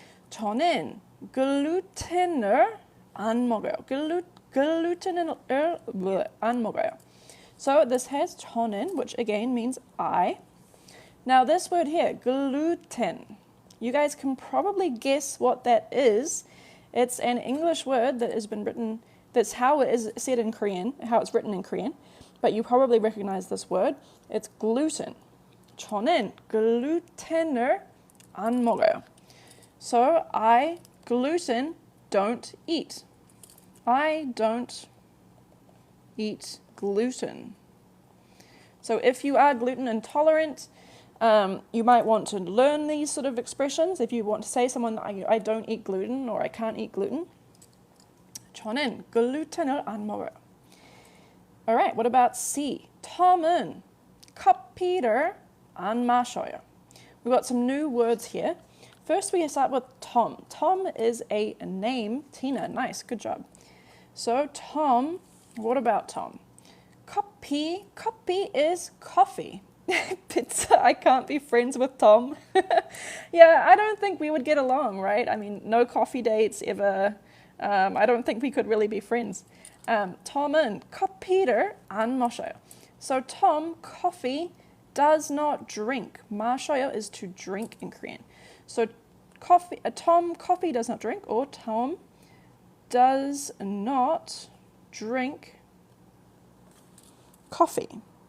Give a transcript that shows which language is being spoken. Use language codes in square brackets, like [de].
[ko] 저는 글루텐을 안 먹어요. 글루텐을 안 먹어요. [en] So this has [ko] 저는, [en] which again means I. Now this word here, gluten, you guys can probably guess what that is. It's an English word that has been written, that's how it is said in Korean, how it's written in Korean, but you probably recognize this word. It's gluten. [ko] 저는 글루텐을 안 먹어요. [en] So I, gluten, don't eat. I don't eat gluten. So if you are gluten intolerant, you might want to learn these sort of expressions. If you want to say to someone, I don't eat gluten or I can't eat gluten. [ko] 저는 글루텐을 안 먹어요. [en] All right, what about C? [ko] 톰은 커피를 안 마셔요. [en] We've got some new words here. First we start with Tom. Tom is a name. Tina, nice, good job. So Tom, what about Tom? Coffee. Coffee is coffee. Pizza, I can't be friends with Tom. Yeah, I don't think we would get along, right? I mean, no coffee dates ever. I don't think we could really be friends. [ko] Tom은 커피를 안 마셔요. [en] So Tom, coffee, does not drink. 마셔요 is to drink in Korean. So Tom, coffee does not drink, or Tom does not drink coffee.